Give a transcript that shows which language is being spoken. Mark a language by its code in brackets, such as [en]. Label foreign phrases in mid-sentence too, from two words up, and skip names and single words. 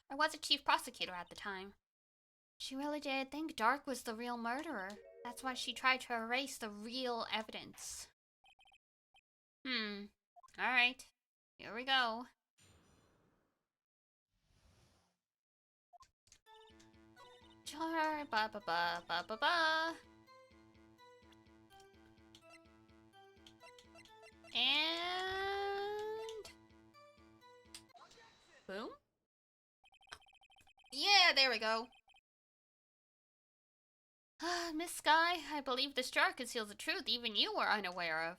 [en] I was a chief prosecutor at the time. She really did think Dark was the real murderer. That's why she tried to erase the real evidence. Alright. Here we go. Jar, ba ba ba ba ba ba. And boom. Yeah, there we go. Miss Sky, I believe this jar conceals a truth even you were unaware of.